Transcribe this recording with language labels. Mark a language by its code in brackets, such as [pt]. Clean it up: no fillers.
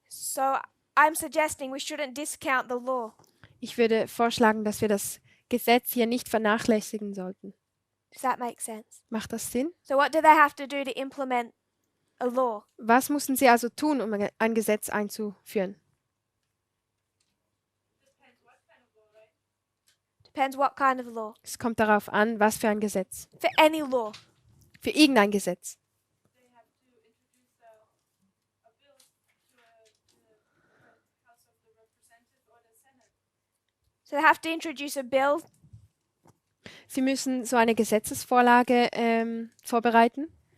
[en] So I'm suggesting we shouldn't discount the law. [de] Ich würde vorschlagen, dass wir das Gesetz hier nicht vernachlässigen sollten. [en] Does that make sense? [de] Macht das Sinn? [en] So what do they have to do to implement a law? [de] Was mussten sie also tun, um ein Gesetz einzuführen? [en] Depends what kind of law. [de] Es kommt darauf an, was für ein Gesetz. [en] For any law. [de] Für irgendein Gesetz. [en] They have to introduce a bill to the House of the Representatives or the Senate. So they have to introduce a bill [de] Sie müssen so eine Gesetzesvorlage vorbereiten,